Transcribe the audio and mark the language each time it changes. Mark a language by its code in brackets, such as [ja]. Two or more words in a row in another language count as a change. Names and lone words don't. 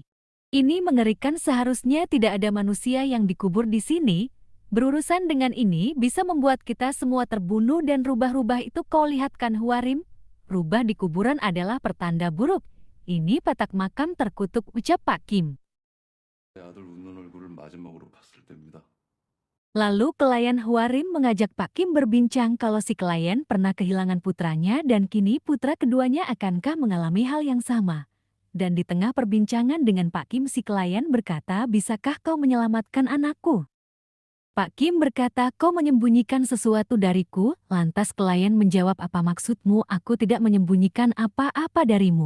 [id] Ini mengerikan, seharusnya tidak ada manusia yang dikubur di sini. Berurusan dengan ini bisa membuat kita semua terbunuh dan rubah-rubah itu kau lihat kan Huarim? Rubah di kuburan adalah pertanda buruk. Ini petak makam terkutuk, ucap Pak Kim. [ko] 내 아들 웃는 얼굴을 마지막으로 봤을 때입니다. [id] Lalu klien Huarim mengajak Pak Kim berbincang kalau si klien pernah kehilangan putranya dan kini putra keduanya akankah mengalami hal yang sama. Dan di tengah perbincangan dengan Pak Kim si klien berkata, bisakah kau menyelamatkan anakku? Pak Kim berkata, kau menyembunyikan sesuatu dariku, lantas klien menjawab, apa maksudmu, aku tidak menyembunyikan apa-apa darimu.